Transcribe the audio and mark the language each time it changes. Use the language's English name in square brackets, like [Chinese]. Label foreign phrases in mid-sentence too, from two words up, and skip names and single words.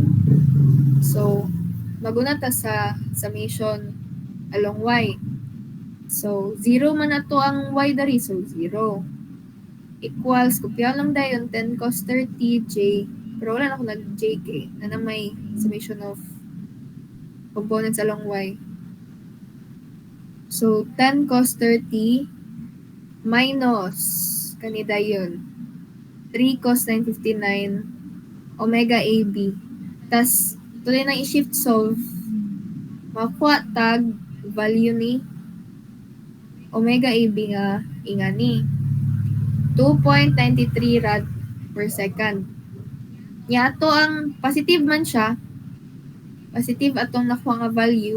[Cebuano] So mag-una ta sa [English] summation along y. [Cebuano] So 0 man ato ang y dari, so 0 equals, kopya lang dayon 10 cos 30 j, pero wala na ako nag-j kay na may [English] summation of components along y. [Cebuano] So 10 cos 30 minus kani dayon 3 cos 959 omega AB. Tas tuloy na i-shift solve, makuha tag value ni omega AB nga ingani 2.93 [English] rad per second. [Cebuano] Nya ato ang positive man siya, positive atong nakuha nga value.